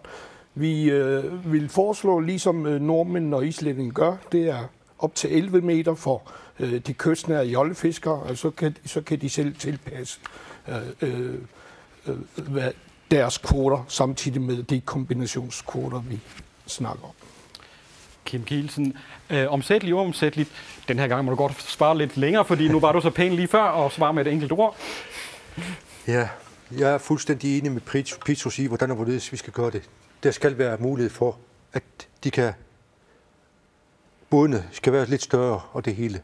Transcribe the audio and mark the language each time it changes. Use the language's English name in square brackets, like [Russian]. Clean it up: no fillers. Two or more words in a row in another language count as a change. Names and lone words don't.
[Danish] Vi vil foreslå, ligesom nordmænd og islændinge gør, det er op til 11 meter for de kystnære jollefiskere, og så kan de selv tilpasse deres kvoter, samtidig med de kombinationskvoter, vi snakker om. Kim Kielsen, omsætteligt, uomsætteligt. Den her gang må du godt svare lidt længere, fordi nu var du så pæn lige før og svare med et enkelt ord. Ja, jeg er fuldstændig enig med Petros i, hvordan og hvorledes vi skal gøre det. Der skal være mulighed for, at bådene skal være lidt større og det hele.